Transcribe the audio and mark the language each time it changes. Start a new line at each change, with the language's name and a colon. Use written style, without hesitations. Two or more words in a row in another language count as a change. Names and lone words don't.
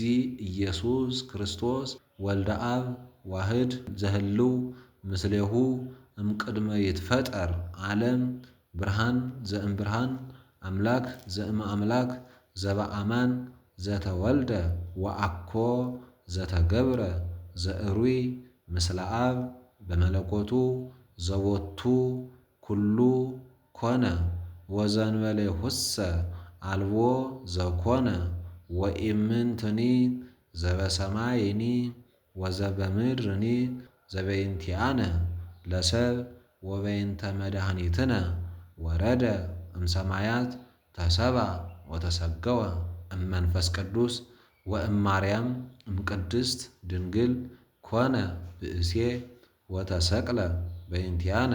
Geez: ኢየሱስ ክርስቶስ ወልደ አብ ዋህድ ዘህልው ምስሌሁ እምቅድመ ይትፈጠር ዓለም ብርሃን ዘእምብርሃን አምላክ ዘእም አምላክ ዘበአማን ዘተወልደ ወአኮ ዘተገብረ ዘእሩይ ምስለ አብ በመለኮቱ ዘቦቱ ኩሉ ኮነ ወዘንበሌሁሰ አልቦ ዘኮነ ወኢምንትኒ ዘበሰማይኒ ወዘበምድርኒ ዘበይንቲአነ ለሰብ ወበይንተ መድኃኒትነ ወረደ እምሰማያት ተሰብአ ወተሰገወ እመንፈስ ቅዱስ ወእማርያም እምቅድስት ድንግል ኮነ ብእሴ ወተሰቅለ በይንቲአነ